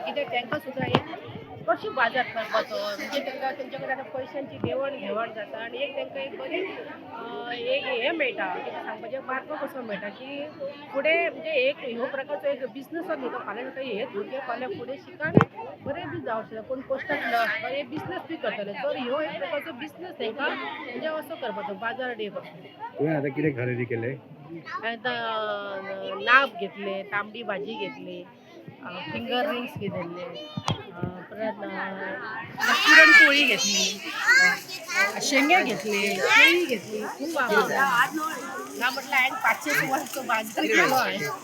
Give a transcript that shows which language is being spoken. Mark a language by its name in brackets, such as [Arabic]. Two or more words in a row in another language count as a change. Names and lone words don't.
[Konkani] कित्याक तांकां सुद्दां एक कशी बाजार करपाचो म्हणजे तांकां तेंच्या कडेन आतां पयशांची देवण घेवण जाता आनी एक तांकां एक बरी एक हें मेळटा, कितें सांगपाचें मार्ग कसो मेळटा की फुडें म्हणजे एक ह्यो प्रकारचो एक बिजनस न्हू तो फाल्यां ताका हेच भुरगे फाल्यां फुडें शिकान बरें बी जावं शकता. कोण पोस्टांतलो बरें बिजनस बी करतले तर ह्यो एक प्रकारचो बिजनस तांकां म्हणजे असो करपाचो बाजार डे करपाचो. तुवें आतां कितें खरेदी केले? आतां नाब घेतले, तांबडी भाजी घेतली, [English] finger rings [Konkani] घेतले, परत पुरणपोळी घेतली, शेंगे घेतले, केळी घेतली. खूप आवडला ना म्हटलं हांवें 500 बाजार केलो आहे.